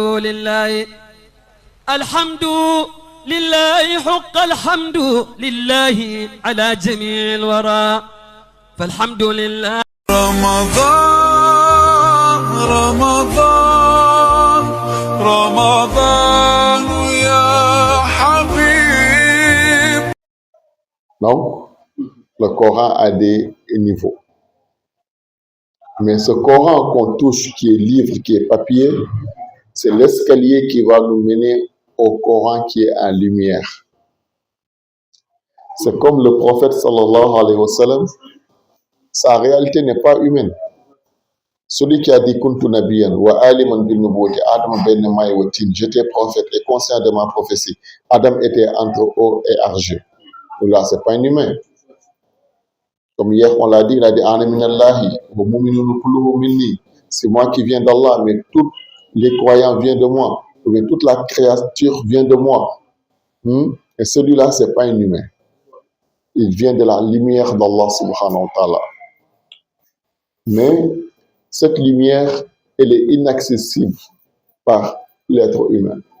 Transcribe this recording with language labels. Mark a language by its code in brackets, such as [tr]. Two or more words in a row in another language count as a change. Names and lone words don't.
[ar] لله الحمد لله حق الحمد لله على جميع الورى فالحمد لله. رمضان رمضان رمضان يا حبيب. [fr] Donc, le Coran a des niveaux. Mais ce Coran qu'on touche, qui est livre, qui est papier, c'est l'escalier qui va nous mener au Coran qui est en lumière. C'est comme le prophète [ar] صلى الله عليه وسلم, [fr] sa réalité n'est pas humaine. Celui qui a dit [ar] كنت نبيا وعالما بالنبوة آدم بين ماء وطين, [fr] j'étais prophète et conscient de ma prophétie. Adam était entre eau et argile. Là, c'est pas un humain. Comme hier on l'a dit, il a dit [ar] أنا من الله والمؤمنون كلهم مني. [fr] C'est moi qui viens d'Allah, mais tous les croyants viennent de moi. Mais toute la créature vient de moi. Et celui-là, c'est pas un humain. Il vient de la lumière d'Allah [ar] سبحانه وتعالى. [fr] Mais cette lumière, elle est inaccessible par l'être humain.